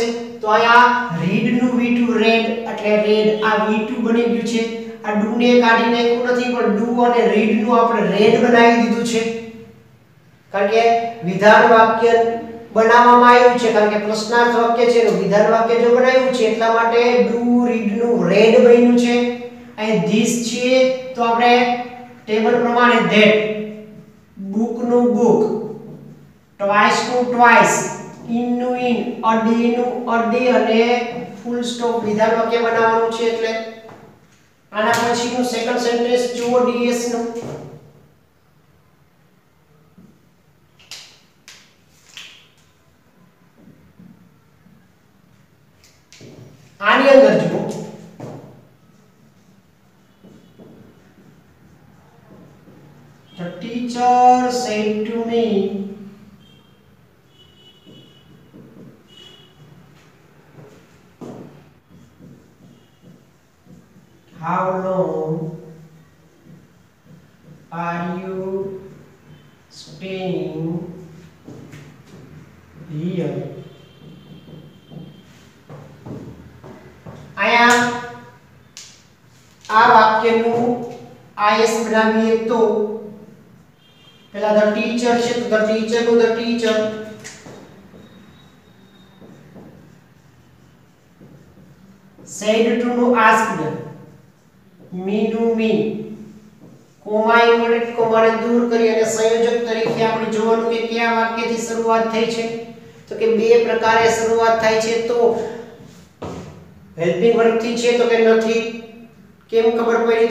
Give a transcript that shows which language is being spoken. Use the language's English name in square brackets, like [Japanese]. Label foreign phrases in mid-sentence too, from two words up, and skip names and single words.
[Gujarati] તો આયા read નું v2 read એટલે read આ v2 બની ગયું છે. આ do ને કાઢી નાખ્યું નથી પણ do અને read નું આપણે read બનાવી દીધું છે. કારણ કે વિધાન વાક્ય બનાવવામાં આવ્યું છે. કારણ કે પ્રશ્નાર્થ વાક્ય છે એનું વિધાન વાક્ય જો બનાવ્યું છે એટલા માટે do read નું read બન્યું છે. અહીં this છે તો આપણે ટેબલ પ્રમાણે that, book નું book, twice નું twice, in નું in, [English] a day [Gujarati] નું [English] a day [Gujarati] અને [English] full stop [Gujarati] વિધાન વાક્ય બનાવવાનું છે. એટલે આના પછીનું [English] second sentence [Gujarati] જુઓ ds નું. આની અંદર જુઓ [English] The teacher said to me, how long are you staying here? [Gujarati] આયા આ વાક્યનું આઈએસ બનાવીએ તો પહેલા [English] the teacher [Gujarati] છે તો [English] the teacher [Gujarati] નું [English] the teacher, said to [Gujarati] નું asked, me નું me, [English] comma inverted commaને [Gujarati] દૂર કરી અને સંયોજક તરીકે આપણે જોવાનું કે કયા વાક્યથી શરૂઆત થઈ છે. તો કે બે પ્રકારે શરૂઆત થાય છે. તો [English] helping verb [Gujarati] થી છે તો કે નથી. કેમ ખબર પડી?